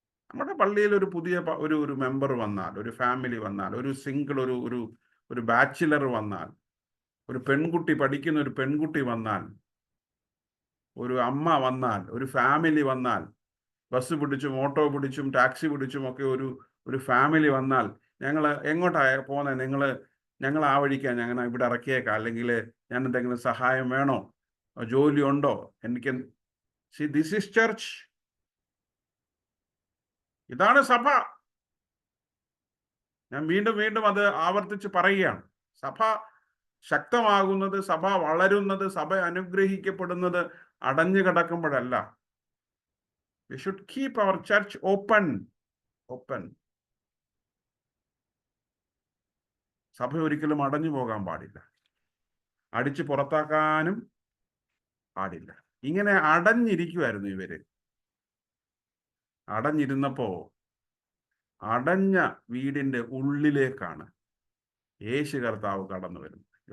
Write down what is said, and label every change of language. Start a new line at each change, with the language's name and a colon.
Malayalam: നമ്മുടെ പള്ളിയിൽ ഒരു പുതിയ ഒരു മെമ്പർ വന്നാൽ, ഒരു ഫാമിലി വന്നാൽ, ഒരു സിംഗിൾ ഒരു ബാച്ചിലർ വന്നാൽ, ഒരു പെൺകുട്ടി, പഠിക്കുന്ന ഒരു പെൺകുട്ടി വന്നാൽ, ഒരു അമ്മ വന്നാൽ, ഒരു ഫാമിലി വന്നാൽ, ബസ് പിടിച്ചും ഓട്ടോ പിടിച്ചും ടാക്സി പിടിച്ചും ഒക്കെ ഒരു ഫാമിലി വന്നാൽ, ഞങ്ങൾ എങ്ങോട്ടാ പോകുന്നത്, ഞങ്ങൾ ആ വഴിക്കാൻ, ഞങ്ങൾ ഇവിടെ ഇറക്കിയേക്കാം, അല്ലെങ്കിൽ ഞാൻ എന്തെങ്കിലും സഹായം വേണോ, ജോലി ഉണ്ടോ, എനിക്ക്
English: This is church.
Malayalam: ഇതാണ് സഭ. ഞാൻ വീണ്ടും വീണ്ടും അത് ആവർത്തിച്ച് പറയുകയാണ്. സഭ ശക്തമാകുന്നത്, സഭ വളരുന്നത്, സഭ അനുഗ്രഹിക്കപ്പെടുന്നത് അടഞ്ഞു കിടക്കുമ്പോഴല്ല.
English: We should keep our church open.
Malayalam: സഭ ഒരിക്കലും അടഞ്ഞു പോകാൻ പാടില്ല, അടിച്ചു പുറത്താക്കാനും പാടില്ല. ഇങ്ങനെ അടഞ്ഞിരിക്കുമായിരുന്നു ഇവര്. അടഞ്ഞിരുന്നപ്പോ അടഞ്ഞ വീടിന്റെ ഉള്ളിലേക്കാണ് യേശു കർത്താവ് കടന്നു വരുന്നത്.